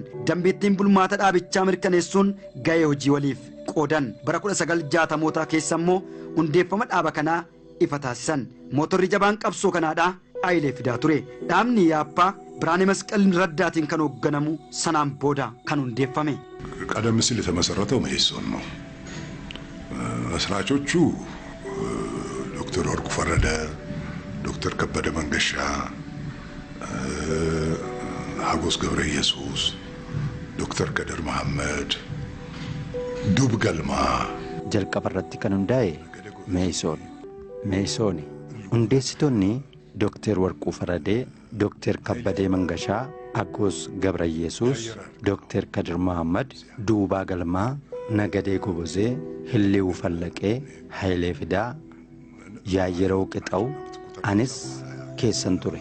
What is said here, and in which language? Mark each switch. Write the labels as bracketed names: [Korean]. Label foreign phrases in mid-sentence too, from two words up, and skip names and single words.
[Oromo] Dambiittiin bulmaata dhaabichaa mirkaneessuun ga'ee hojii waliif qoodan. Bara 1960moota keessa immoo hundeeffama dhaaba kanaa ifa taasisan. Mootorri jabaan qabsoo kanaadhaa Hayilee fidaa ture. Dhaabni Yaappaa Biraane Masqal Raddaatiin kan hoogganamu sanaan booda kan hundeeffame. [Amharic] ቀደም ሲል የተመሰረተው መኢሶን ነው። መስራቾቹ ዶክተር ወርቁ ፈረደ፣ ዶክተር ከበደ መንገሻ፣ ሀጎስ ገብረ ኢየሱስ፣ ዶክተር ከድር መሐመድ፣ ዱብ ገልማ [Oromo] jalqabarratti kan hundaa'e Meeysooni. Hundeessitoonni Dookter Warquu Faradee, Dookter Kabbadee Mangashaa, Aggoos Gabrayyesuus, Dookter Kadir Mahammad, Duubaa Galmaa, Nagadee Gobozee, Hilliuu Fallaqee, Hayilee Fidaa, Yaayyeroo Qixaw, anis keessan ture.